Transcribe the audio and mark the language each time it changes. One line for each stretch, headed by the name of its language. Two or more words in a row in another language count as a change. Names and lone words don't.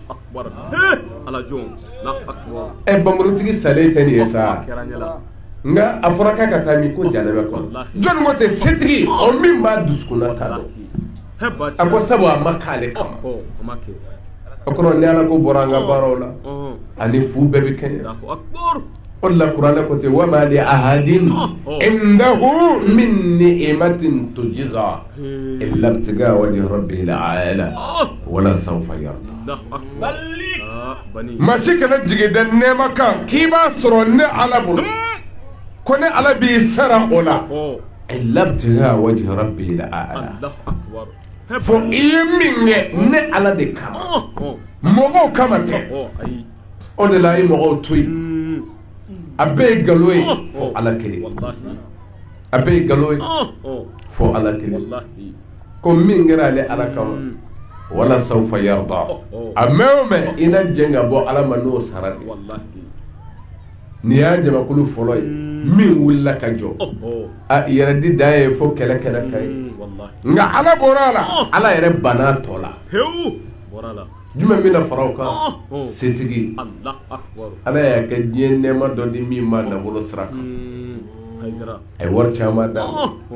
Bambara: don banbulutigi salen tɛ nin ye sa nka a fɔra k'a ka taa min ko janɛmɛ kɔnɔ jɔnni ko tɛ setigi o min b'a dusukunna ta dɔn a ko sabu a ma k'ale kama o kɔrɔ ni Ala ko bɔra an ka baaraw la ani fu bɛɛ bɛ kɛɲɛ o de la kuranɛ ko ten
Arabic: وما لأحد عنده من نعمة تجزى إلا ابتغاء وجه ربه الأعلى ولسوف يرضى
Bambara: maa si kana jigin da nɛɛma kan k'i b'a sɔrɔ ne Ala bolo ko ne Ala b'i sara o la illa
Arabic: ابتغاء وجه ربه الأعلى
Bambara: fo i ye min kɛ ne Ala de kama mɔgɔw kama tɛ o de la a ye mɔgɔw to yen a bɛɛ ye nkalon ye fo Ala kelen a bɛɛ ye nkalon ye fo Ala kelen ko min kɛra ale Ala kama
Arabic: ولسوف يرضى
Bambara: a mɛn o mɛn i na jɛn ka bɔ Ala ma n'o sara de nin y'a jamakulu fɔlɔ ye min wulila ka jɔ a yɛrɛ di dan ye fo kɛlɛ ka ye nka Ala bɔra a la Ala yɛrɛ banna tɔ la jumɛn bɛna fara o kan setigi Ala y'a kɛ diɲɛ nɛɛma dɔ di min ma nafolo sira kan a ye wari caman d'a ma